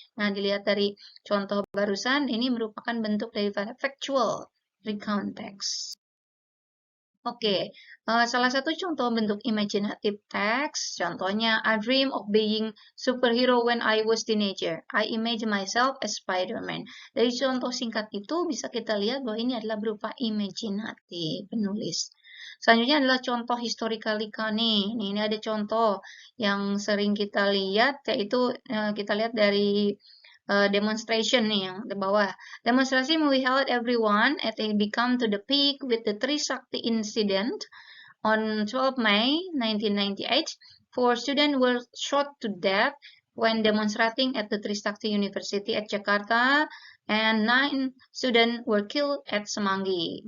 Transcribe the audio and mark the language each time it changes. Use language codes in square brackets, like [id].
[id] Nah, dilihat dari contoh barusan, ini merupakan bentuk daripada factual recount text. [en] Oke, [id] salah satu contoh bentuk [en] imaginative text, contohnya, I dream of being superhero when I was teenager. I imagine myself as Spider-Man. [id] Dari contoh singkat itu bisa kita lihat bahwa ini adalah berupa imajinatif penulis. Selanjutnya adalah contoh historical recount nih. Ini ada contoh yang sering kita lihat, yaitu kita lihat dari demonstration nih yang di bawah. [en] Demonstration we held everyone at a become to the peak with the Trisakti incident on 12 May 1998. 4 students were shot to death when demonstrating at the Trisakti University at Jakarta, and 9 students were killed at Semanggi.